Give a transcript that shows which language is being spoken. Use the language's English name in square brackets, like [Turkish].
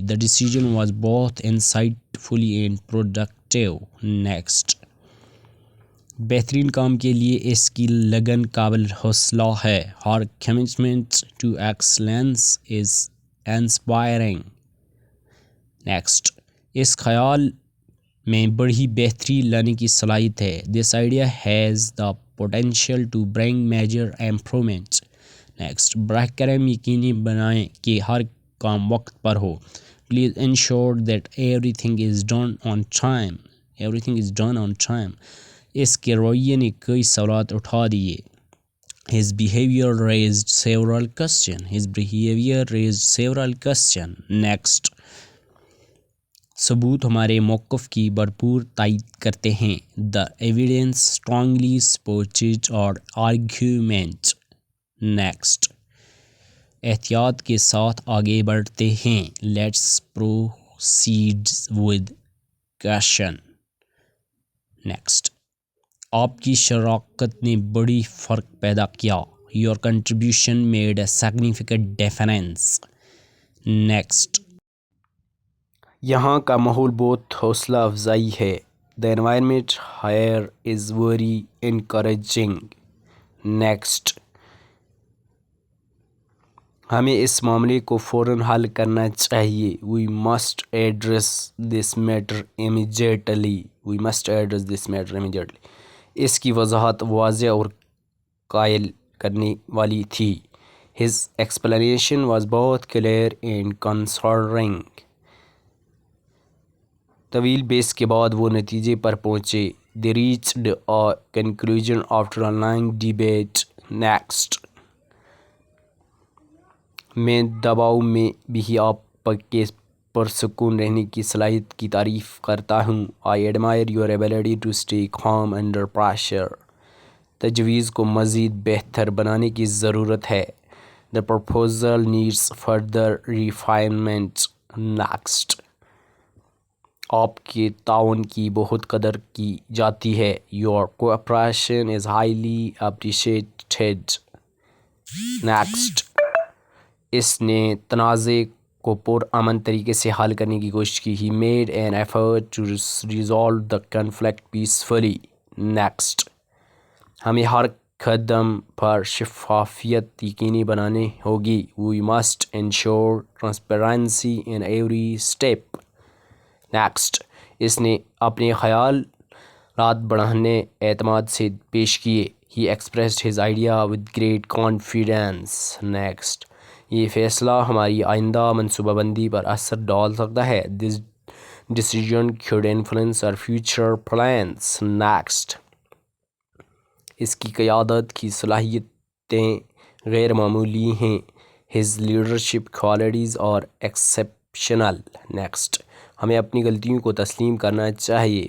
[English] The decision was both insightful and productive. Next. [Urdu] بہترین کام کے لیے اس کی لگن قابل حوصلہ ہے. [English] Her commitment to excellence is inspiring. Next. [Urdu] اس خیال میں بڑی بہتری لانے کی صلاحیت ہے. [English] This idea has the potential to bring major improvements. Next. [Urdu] براہ کرم یقینی بنائیں کہ ہر کام وقت پر ہو. [English] Please ensure that everything is done on time. Everything is done on time. [Urdu] اس کے رویے نے کئی سوالات اٹھا دیے. [English] His behavior raised several questions. His behavior raised several questions. Next. [Urdu] ثبوت ہمارے موقف کی بھرپور تائید کرتے ہیں. [English] The evidence strongly supported our argument. Next. [Urdu] احتیاط کے ساتھ آگے بڑھتے ہیں. [English] Let's proceed with caution. Next. [Urdu] آپ کی شراکت نے بڑی فرق پیدا کیا. [English] Your contribution made a significant difference. Next. [Urdu] یہاں کا ماحول بہت حوصلہ افزائی ہے. [English] The environment here is very encouraging. Next. [Urdu] ہمیں اس معاملے کو فوراً حل کرنا چاہیے. [English] We must address this matter immediately. We must address this matter immediately. [Urdu] اس کی وضاحت واضح اور قائل کرنے والی تھی. [English] His explanation was both clear and consoling. [Urdu] طویل بحث کے بعد وہ نتیجے پر پہنچے. [English] They reached a conclusion after a long debate. Next. [Urdu] میں دباؤ میں بھی آپ کے پرسکون رہنے کی صلاحیت کی تعریف کرتا ہوں. [English] I admire your ability to stay calm under pressure. [Urdu] تجویز کو مزید بہتر بنانے کی ضرورت ہے. [English] The proposal needs further refinement. Next. [Urdu] آپ کے تعاون کی بہت قدر کی جاتی ہے. [English] Your cooperation is highly appreciated. Next. [Urdu] اس نے تنازع کو پرامن طریقے سے حل کرنے کی کوشش کی. [English] He made an effort to resolve the conflict peacefully. Next. [Urdu] ہمیں ہر قدم پر شفافیت یقینی بنانی ہوگی. [English] We must ensure transparency in every step. Next. [Urdu] اس نے اپنے خیالات بڑھانے اعتماد سے پیش کیے. [English] He expressed his idea with great confidence. Next. [Urdu] یہ فیصلہ ہماری آئندہ منصوبہ بندی پر اثر ڈال سکتا ہے. [English] This decision could influence our future plans. Next. [Urdu] اس کی قیادت کی صلاحیتیں غیر معمولی ہیں. [English] His leadership qualities are exceptional. Next. [Urdu] ہمیں اپنی غلطیوں کو تسلیم کرنا چاہیے.